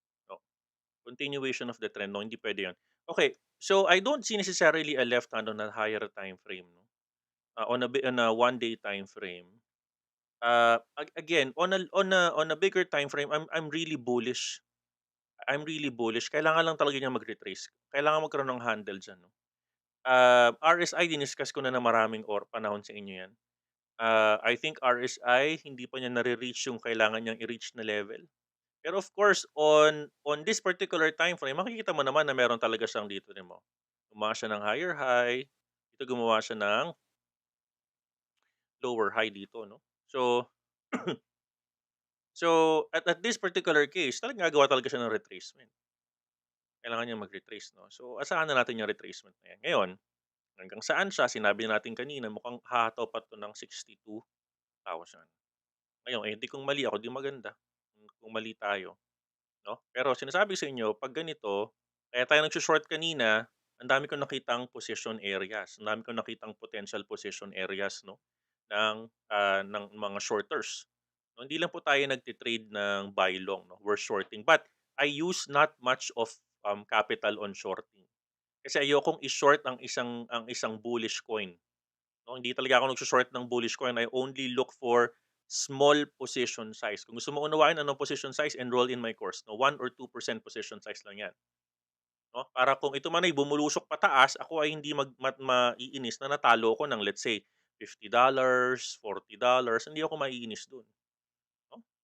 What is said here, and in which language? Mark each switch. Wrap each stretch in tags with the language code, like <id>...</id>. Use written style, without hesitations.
<en>No, continuation of the trend, no,</en> <tl>hindi puwede 'yun.</tl> <en>Okay, so I don't see necessarily a left hand on a higher time frame, no, on a one-day time frame. Again, on a bigger time frame, I'm really bullish. I'm really bullish.</en> <tl>Kailangan lang talaga niyang mag-retrace. Kailangan magkaroon ng handle diyan, 'no. RSI diniscuss ko na ng maraming panahon sa inyo 'yan.</tl> <en>I think</en> <tl>RSI hindi pa niya nare-reach yung kailangan niyang i-reach na level. Pero of course, on this particular time frame, makikita mo naman na meron talaga siyang dito rin mo. Gumawa siya ng higher high, dito gumawa siya ng lower high dito, no? So,</tl> <en>at this particular case,</en> <tl>talagang gagawa talaga siya ng retracement. Kailangan niya mag-retrace, no? So, asahan na natin yung retracement na yan. Ngayon, hanggang saan siya, sinabi natin kanina, mukhang hahataw pa to ng 62,000. Ngayon, eh, di kung mali ako, di maganda. Kung mali tayo, no? Pero sinasabi ko sa inyo, 'pag ganito, kaya tayo nagso-short kanina, ang dami kong nakitang position areas, ang dami kong nakitang potential position areas, 'no, ng mga shorters. No, hindi lang po tayo nagte-trade ng buy long, 'no,</tl> <en>we're shorting. But I use not much of, capital on shorting.</en> <tl>Kasi ayokong i-short ang isang bullish coin. No, hindi talaga ako nagso-short ng bullish coin.</tl> <en>I only look for small position size.</en> <tl>Kung gusto mo unawain anong position size,</tl> <en>enroll in my course.</en> <tl>No, 1 or 2% position size lang 'yan. No? Para kung ito man ay bumulusok pataas, ako ay hindi maiinis na natalo ko ng</tl> <en>let's say</en> <tl>$50, $40. Hindi ako maiinis doon. No?</tl>